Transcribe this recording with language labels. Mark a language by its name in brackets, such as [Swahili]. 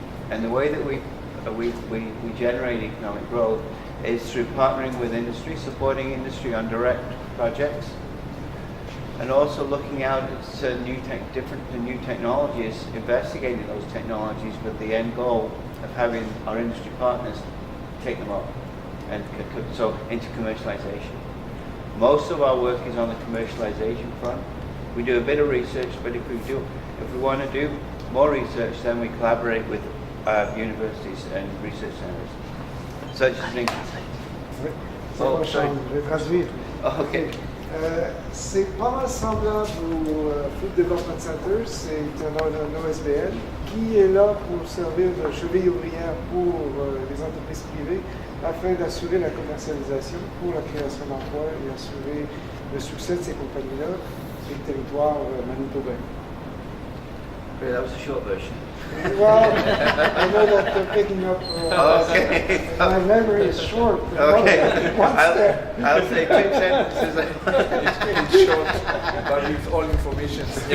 [English] And the way that we generate economic growth is through partnering with industry, supporting industry on direct projects, and also looking out at different new technologies, investigating those technologies with the end goal of having our industry partners take them up, and so into commercialization. Most of our work is on the commercialization front. We do a bit of research, but if we want to do more research, then we collaborate with universities and research centers, such as in. Oh, sorry. [French] Je vais traduire. [English] Okay. [French] C'est pas mal semblable au Food Development Center. C'est un OSBL qui est là pour servir de cheville ouvrière pour les entreprises privées afin d'assurer la commercialisation pour la création d'emplois et assurer le succès de ces compagnies-là sur le territoire manitobain. [English] Okay, that was a short version. Well, I know that they're picking up. Okay. My memory is short. Okay. I'll say 2 sentences. It's short, but with all information.